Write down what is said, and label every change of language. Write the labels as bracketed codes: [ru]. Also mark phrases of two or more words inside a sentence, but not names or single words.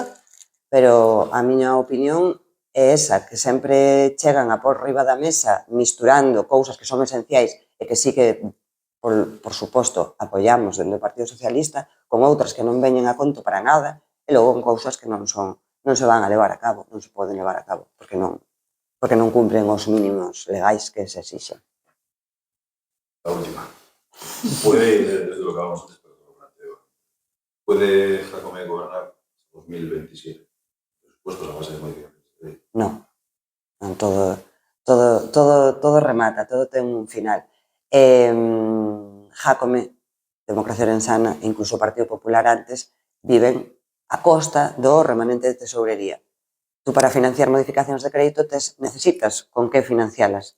[gl] pero a miña opinión é esa, que sempre chegan a por riba da mesa misturando cousas que son esenciais e que sí que, por suposto, apoiamos dentro do Partido Socialista, con outras que non veñen a conto para nada, e logo con cousas que non se van a levar a cabo, non se poden levar a cabo, porque non cumpren os mínimos legais que se exixen. [es] La última. Puede, desde lo que hablamos antes, pero lo planteo, ¿puede Jácome gobernar 2027? Puestos a base de modificaciones. [gl] Non, todo remata, todo ten un final. Jácome, Democracia Ourensana, incluso o Partido Popular antes, viven a costa do remanente de tesourería. Tú para financiar modificacións de crédito necesitas con que financialas.